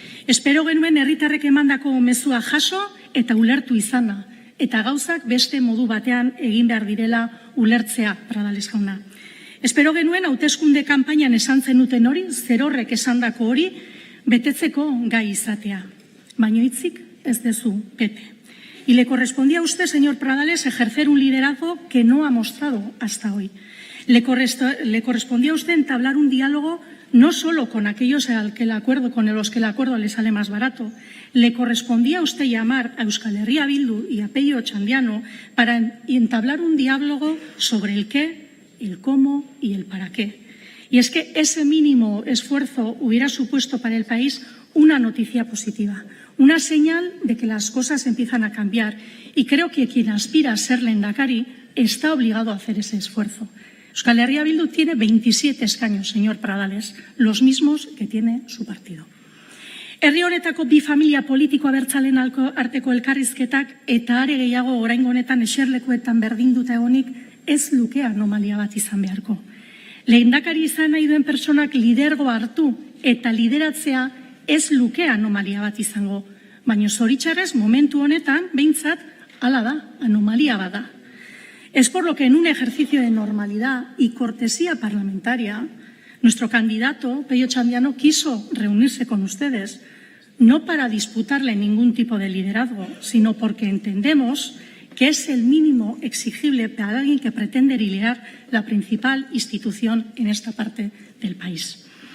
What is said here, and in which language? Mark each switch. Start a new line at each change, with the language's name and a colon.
Basque: Espero genuen herritarrek emandako mezua jaso eta ulertu izana, eta gauzak beste modu batean egin behar direla ulertzea, Pradales jauna. Espero genuen hauteskunde kanpainan esan zenuten hori, zerorrek esandako hori, betetzeko gai izatea. Baina hitzik ez dezu bete.
Spanish: Y le correspondía a usted, señor Pradales, ejercer un liderazgo que no ha mostrado hasta hoy. Le correspondía a usted entablar un diálogo no solo con aquellos con los que el acuerdo le sale más barato. Le correspondía a usted llamar a Euskal Herria Bildu y a Pello Otxandiano para entablar un diálogo sobre el qué, el cómo y el para qué. Y es que ese mínimo esfuerzo hubiera supuesto para el país una noticia positiva, una señal de que las cosas empiezan a cambiar. Y creo que quien aspira a ser lehendakari está obligado a hacer ese esfuerzo. Euskal Herria Bildu tiene 27 escaños, señor Pradales, los mismos que tiene su partido.
Basque: Herri honetako bi familia politiko abertzalen arteko elkarrizketak eta are gehiago oraingo honetan eserlekuetan berdinduta egonik ez luke anomalia bat izan beharko. Lehendakari izan nahi duen personak lidergoa hartu eta lideratzea ez luke anomalia bat izango, baina zoritxarrez momentu honetan behintzat hala da, anomalia bada.
Spanish: Es por lo que en un ejercicio de normalidad y cortesía parlamentaria, nuestro candidato, Pello Otxandiano, quiso reunirse con ustedes, no para disputarle ningún tipo de liderazgo, sino porque entendemos que es el mínimo exigible para alguien que pretende liderar la principal institución en esta parte del país.